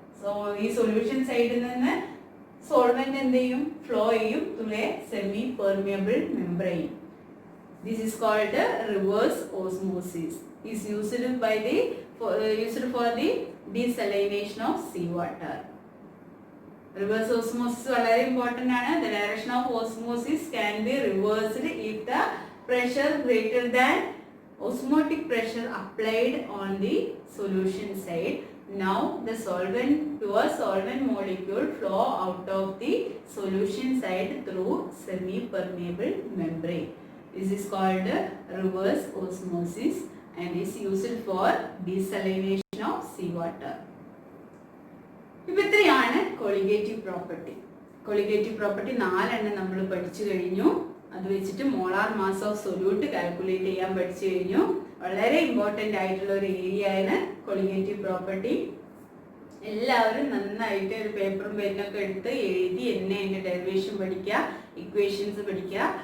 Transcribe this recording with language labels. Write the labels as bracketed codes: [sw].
[ml] So ഈ solution സൈഡിൽ നിന്ന് സോൾവെന്റ് എന്ത് ചെയ്യും? [en] Flow ചെയ്യും through a semi permeable membrane. This is called reverse osmosis. Is used for the desalination of seawater. [ml] Reverse osmosis വളരെ important ആണ്. [en] The direction of osmosis can be reversed if the pressure greater than osmotic pressure applied on the solution side. Now the pure solvent molecule flow out of the solution side through semi-permeable membrane. This is called reverse osmosis and is used for desalination of seawater. [ml] ഇപ്പൊ ഇത്രയാണ് colligative property. Colligative property 4 നമ്മൾ പഠിച്ചു കഴിഞ്ഞു. അത് വെച്ചിട്ട് molar mass of solute calculate ചെയ്യാൻ പഠിച്ചു കഴിഞ്ഞു. വളരെ ഇമ്പോർട്ടൻ്റ് ആയിട്ടുള്ള ഒരു ഏരിയ ആണ് കൊളിഗേറ്റീവ് പ്രോപ്പർട്ടി. എല്ലാവരും നന്നായിട്ട് ഒരു പേപ്പറും പെന്നൊക്കെ എടുത്ത് എഴുതി അതിന്റെ ഡെറിവേഷൻ പഠിക്കുക, ഇക്വേഷൻസ് പഠിക്കുക.